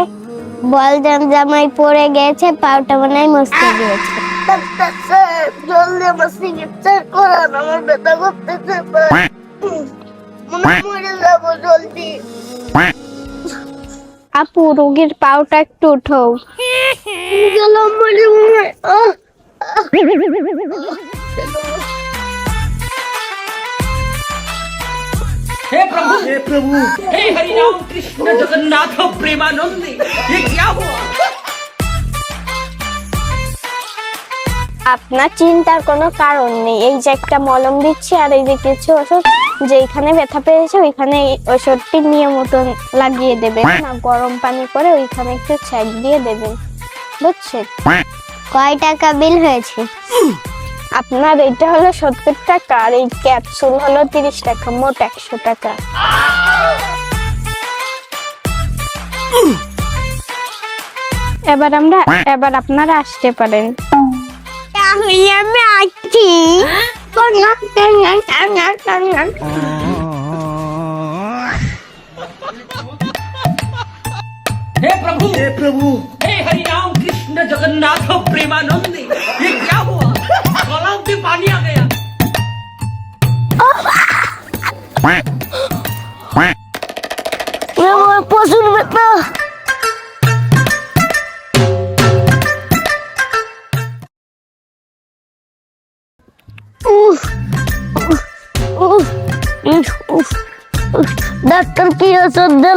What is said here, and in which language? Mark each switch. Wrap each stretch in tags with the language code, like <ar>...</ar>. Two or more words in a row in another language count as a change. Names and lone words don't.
<bn>বল জামাই পড়ে গেছে, পাউটা মনে হয় মস্তে গিয়েছে। জলদি আমার চিকিৎসা করান, আমার ব্যথা করতেছে, মরে যাবো জলদি। আপু রোগীর পাউটা একটু উঠো।</bn> <hi>हे प्रभु, हे हरि राम कृष्ण जगन्नाथ प्रेमानंद, ये क्या हुआ?</hi> <bn>আপনার চিন্তার কোনো কারণ নেই। এই যে একটা মলম দিচ্ছি, আর এই যে কিছু ওষুধ, যেখানে ব্যথা পেয়েছে ওইখানে ওষুধটি নিয়ম মতন লাগিয়ে দেবেন, না গরম পানি করে ওইখানে একটু ছ্যাঁক দিয়ে দেবেন, বুঝছেন? কয় টাকা বিল হয়েছে? আপনার এটা হলো 70 টাকা, আর এই ক্যাপসুল হলো 30 টাকা, মোট 100 টাকা। এবার আপনারা আসতে পারেন। তাহলে আমি আসছি।</bn> <hi>हे प्रभु, हे हरि राम कृष्ण जगन्नाथ प्रेमानंद, ये क्या हुआ? गला में पानी आ गया।</hi> <bn>প্রচুর ব্যথা। ডাক্তার কি ওষুধ দিল?</bn>